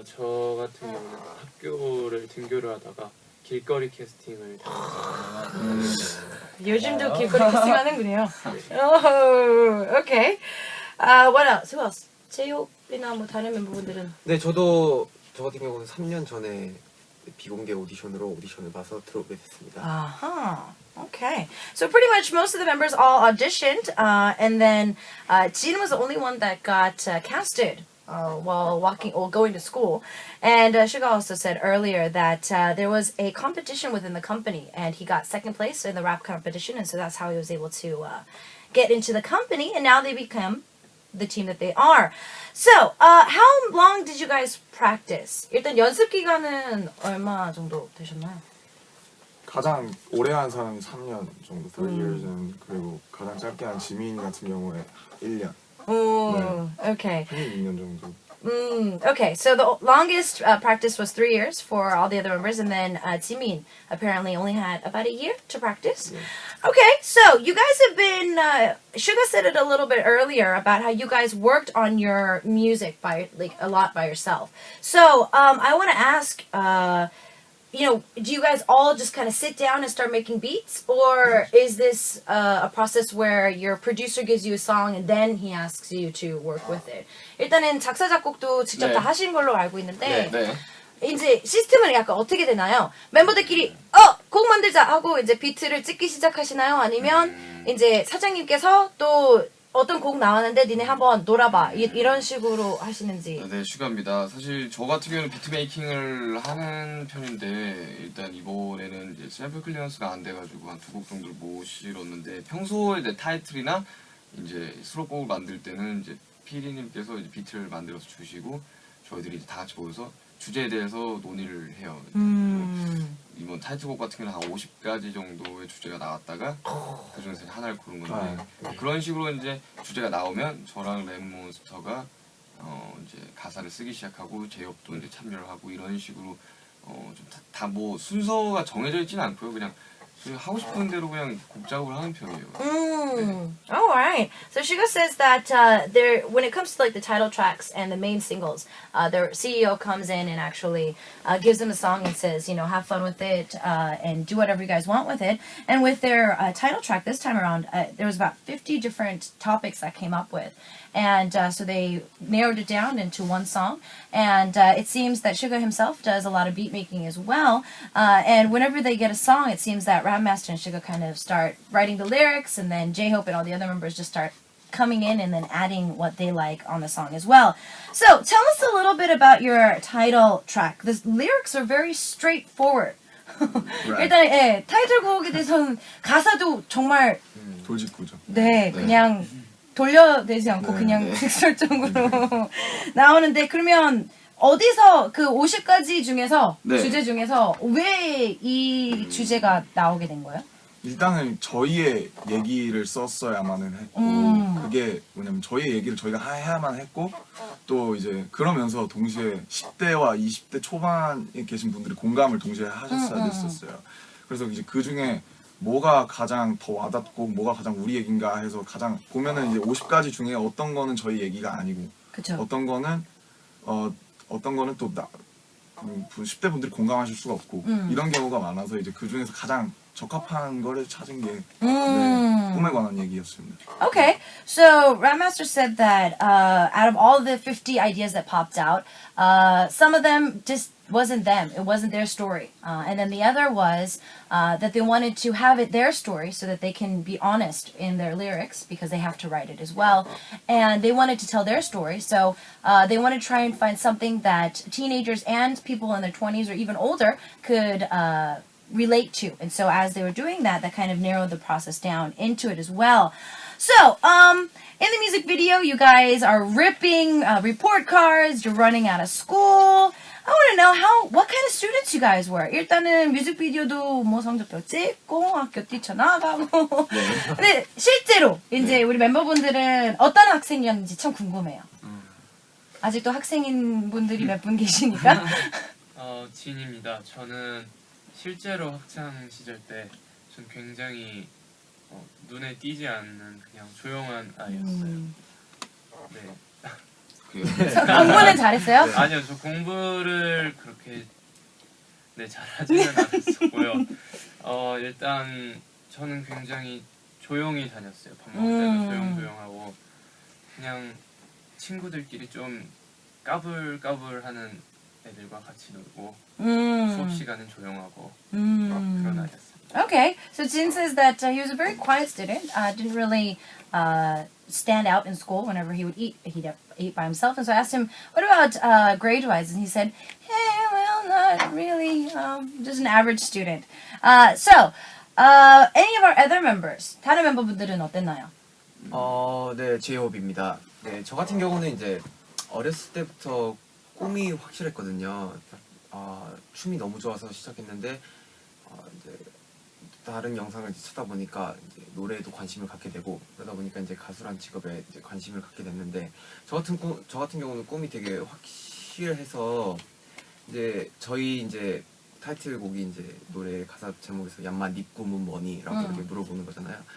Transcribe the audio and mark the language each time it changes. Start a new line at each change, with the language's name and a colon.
Korean: 저 같은 경우는 학교를 등교를 하다가 길거리 캐스팅을 당했어요. 요즘도 길거리 캐스팅하는군요. 오, 오케이.
English: What else? Who else?
Korean: 제이홉이나 뭐 다른 멤버분들은? 네, 저 같은 경우는 3년 전에 비공개 오디션으로 오디션을 봐서 들어오게 됐습니다.
English: Okay. So pretty much most of the members all auditioned, and then Jin was the only one that got casted while going to school. And Suga also said earlier that there was a competition within the company, and he got second place in the rap competition, and so that's how he was able to get into the company, and now they become the team that they are. So, how long did you guys practice?
Korean: 일단 연습 기간은 얼마 정도 되셨나요? 가장 오래 한 사람이 3년 정도,
English: 3 years,
Korean: 그리고 가장 짧게 한 지민이 같은 경우에 1년.
English: Okay.
Korean: 6년 정도.
English: Okay, so the longest practice was 3 years for all the other members, and then Jimin apparently only had about a year to practice. Yeah. Okay, so you guys have been, Suga said it a little bit earlier about how you guys worked on your music a lot by yourself. So I want to ask, do you guys all just kind of sit down and start making beats? Or is this a process where your producer gives you a song and then he asks you to work with it?
Korean: 일단은 작사, 작곡도 직접 다 하신 걸로 알고 있는데 이제 시스템은 약간 어떻게 되나요? 멤버들끼리 곡 만들자 하고 이제 비트를 찍기 시작하시나요? 아니면 이제 사장님께서 또 어떤 곡 나왔는데 니네 한번 놀아봐 이런 식으로 하시는지. 네, 슈가입니다. 사실 저 같은 경우는 비트 메이킹을 하는 편인데 일단 이번에는 이제 샘플 클리어런스가 안 돼가지고 한 2곡 정도를 못 실었는데 평소에 내 타이틀이나 이제 수록곡을 만들 때는 이제 피디님께서 이제 비트를 만들어서 주시고 저희들이 이제 다 같이 모여서 주제에 대해서 논의를 해요. 이번 타이틀곡 같은 경우는 한 50가지 정도의 주제가 나왔다가 그 중에서 하나를 고른 건데 그런 식으로 이제 주제가 나오면 저랑 랩몬스터가 이제 가사를 쓰기 시작하고 제이홉도 이제 참여를 하고 이런 식으로 좀 다 뭐 순서가 정해져 있지는 않고요. 그냥 하고 싶은 대로 그냥 곡 작업을 하는 편이에요.
English: All right. So Suga says that when it comes to like the title tracks and the main singles, their CEO comes in and actually gives them a song and says, have fun with it and do whatever you guys want with it. And with their title track this time around, there was about 50 different topics that came up with. And so they narrowed it down into one song. And it seems that Suga himself does a lot of beat making as well. And whenever they get a song, it seems that Rapmaster and Suga kind of start writing the lyrics, and then J-Hope and all the other members just start coming in and then adding what they like on the song as well. So tell us a little bit about your title track. The lyrics are very straightforward.
Korean: 일단 타이틀곡에 대해서는 가사도 정말 돌직구죠. 그냥 돌려내지 않고 그냥 직설적으로 나오는데 그러면 어디서 그 50가지 중에서 주제 중에서 왜 이 주제가 나오게 된 거예요? 일단은 저희의 얘기를 썼어야만은 했고 그게 뭐냐면 저희의 얘기를 저희가 해야만 했고 또 이제 그러면서 동시에 10대와 20대 초반에 계신 분들이 공감을 동시에 하셨어야 됐었어요. 그래서 이제 그 중에 뭐가 가장 더 와닿고 뭐가 가장 우리 얘기인가 해서 가장 보면은 이제 50가지 중에 어떤 거는 저희 얘기가 아니고 어떤 거는 또 10대 분들이 공감하실 수가 없고 이런 경우가 많아서 이제 그 중에서 가장 적합한 거를 찾은 게 네, 꿈에 관한 얘기였습니다.
English: Okay, so Grandmaster said that out of all the 50 ideas that popped out, some of them just wasn't them. It wasn't their story. And then the other was that they wanted to have it their story so that they can be honest in their lyrics because they have to write it as well. And they wanted to tell their story. So they want to try and find something that teenagers and people in their 20s or even older could relate to. And so as they were doing that, that kind of narrowed the process down into it as well. So, in the music video, you guys are ripping report cards, you're running out of school. I want to know what kind of students you guys were.
Korean: 일단은 뮤직비디오도 뭐 성적표 찍고 학교 뛰쳐나가고. 근데 실제로 이제 우리 멤버분들은 어떤 학생이었는지 참 궁금해요. 아직도 학생인 분들이 몇 분 계시니까. 진입니다. 저는 실제로 학창 시절 때 전 굉장히 눈에 띄지 않는 그냥 조용한 아이였어요. 네. 공부는 잘했어요? 네, 아니요, 저 공부를 그렇게 잘하지는 않았었고요. 일단 저는 굉장히 조용히 다녔어요. 밥 먹을 때도 조용조용하고 그냥 친구들끼리 좀 까불까불하는 애들과 같이 놀고 수업 시간은 조용하고 그런 아이였어요.
English: Okay, so Jin says that he was a very quiet student, didn't really stand out in school whenever he would eat. He'd eat by himself. And so I asked him, what about grade-wise? And he said, hey, well, not really, just an average student. So, any of our other members,
Korean: 다른 멤버분들은 어땠나요? 네, 제이홉입니다. 네, 저 같은 경우는 이제 어렸을 때부터 꿈이 확실했거든요. 춤이 너무 좋아서 시작했는데 이제 다른 영상을 이제 찾아보니까 이제 노래에도 관심을 갖게 되고 그러다 보니까 이제 가수란 직업에 이제 관심을 갖게 됐는데 저 같은 경우는 꿈이 되게 확실해서 이제 저희 이제 타이틀곡이 이제 노래 가사 제목에서 얌마 네 꿈은 뭐니라고 이렇게 물어보는 거잖아요.